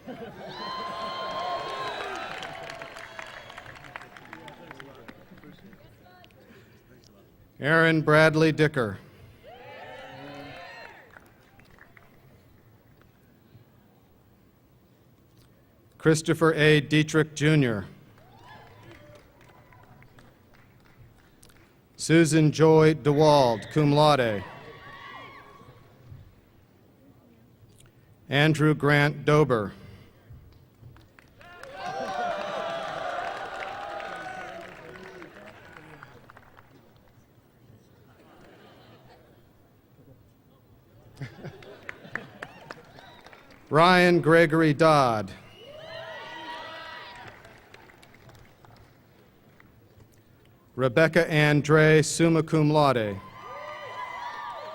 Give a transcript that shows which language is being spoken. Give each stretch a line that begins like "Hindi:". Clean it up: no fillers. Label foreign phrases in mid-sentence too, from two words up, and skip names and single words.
English: Aaron Bradley Dicker. Christopher A. Dietrich, Jr. Susan Joy DeWald,
Latin: cum laude.
English: Andrew Grant Dober. Ryan Gregory Dodd. Rebecca Ann Dre,
Latin: summa cum laude.